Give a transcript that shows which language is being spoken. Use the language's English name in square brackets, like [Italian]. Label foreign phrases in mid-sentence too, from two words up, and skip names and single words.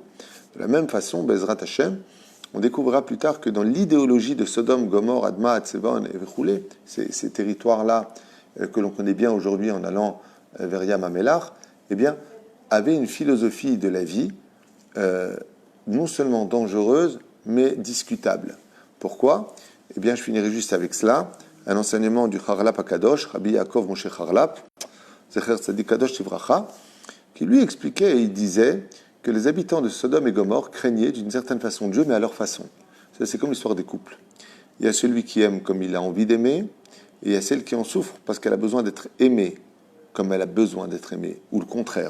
[French] De la même façon, [Hebrew] בעזרת השם, [French] on découvrira plus tard que dans l'idéologie de Sodome, Gomorrhe, Adma, Atsevon et Vechoulé, ces territoires-là que l'on connaît bien aujourd'hui en allant vers Yam HaMelach, eh bien, avaient une philosophie de la vie non seulement dangereuse, mais discutable. Pourquoi? Eh bien, je finirai juste avec cela. un enseignement du Charlap Akadosh, Rabbi Yaakov Moshe Charlap, [Hebrew] זכר צדיק קדוש לברכה, [French] qui lui expliquait et il disait que les habitants de Sodome et Gomorrhe craignaient d'une certaine façon Dieu, mais à leur façon. Ça, c'est comme l'histoire des couples. Il y a celui qui aime comme il a envie d'aimer, et il y a celle qui en souffre parce qu'elle a besoin d'être aimée comme elle a besoin d'être aimée, ou le contraire.